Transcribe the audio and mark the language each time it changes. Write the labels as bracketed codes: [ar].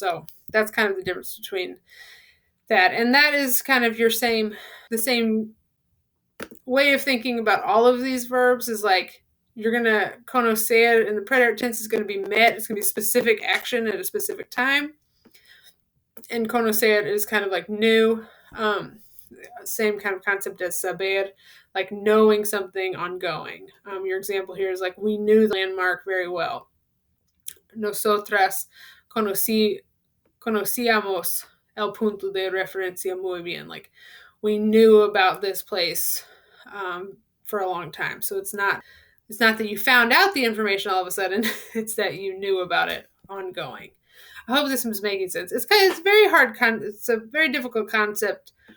[en] So that's kind of the difference between that. And that is kind of the same way of thinking about all of these verbs is like, you're going to conocer in the preterite tense is going to be met. It's going to be specific action at a specific time. And conocer is kind of like new. Same kind of concept as saber, like knowing something ongoing. Your example here is like, we knew the landmark very well. [es] Nosotras conocíamos el punto de referencia muy bien. [en] Like we knew about this place for a long time. So it's not that you found out the information all of a sudden. It's that you knew about it ongoing. I hope this is making sense. It's very hard. It's a very difficult concept.